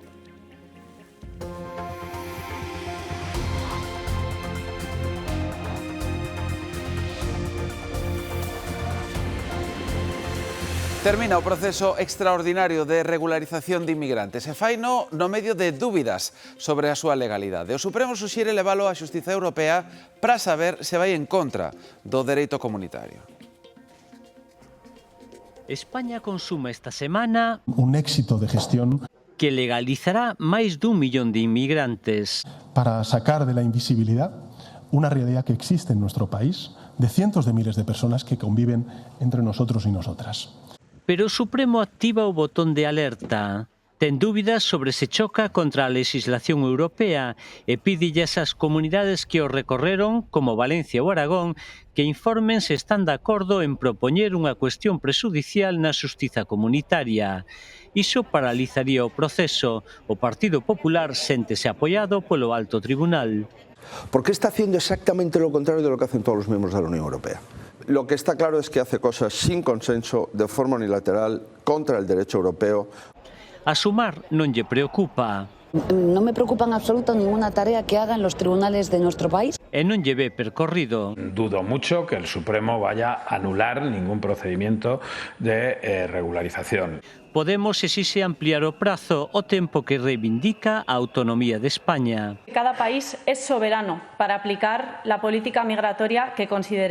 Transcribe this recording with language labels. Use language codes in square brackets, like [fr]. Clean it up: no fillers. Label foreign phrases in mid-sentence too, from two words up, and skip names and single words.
[gl] Termina o proceso extraordinario de regularización de inmigrantes e faino no medio de dúbidas sobre a súa legalidade. O Supremo suxire levalo á Xustiza Europea para saber se vai en contra do dereito comunitario. [es] España consuma esta semana un éxito de gestión [gl] que legalizará máis dun millón de inmigrantes. [es] Para sacar de la invisibilidad una realidad que existe en nuestro país de cientos de miles de personas que conviven entre nosotros y nosotras. [gl] Pero o Supremo activa o botón de alerta. Ten dúbidas sobre se choca contra a legislación europea e pídilles ás comunidades que o recorreron, como Valencia ou Aragón, que informen se están de acordo en propoñer unha cuestión prexudicial na xustiza comunitaria. Iso paralizaría o proceso. O Partido Popular séntese apoiado polo Alto Tribunal. [es] Porque está haciendo exactamente lo contrario de lo que hacen todos los miembros de la Unión Europea. Lo que está claro es que hace cosas sin consenso, de forma unilateral, contra el derecho europeo. [gl] A Sumar non lle preocupa. [es] No me preocupa en absoluto ninguna tarea que hagan los tribunales de nuestro país. [gl] E non lle ve percorrido. [es] Dudo mucho que el Supremo vaya a anular ningún procedimiento de regularización. [gl] Podemos exixe ampliar o prazo o tempo que reivindica a autonomía de España. [es] Cada país es soberano para aplicar la política migratoria que consideren.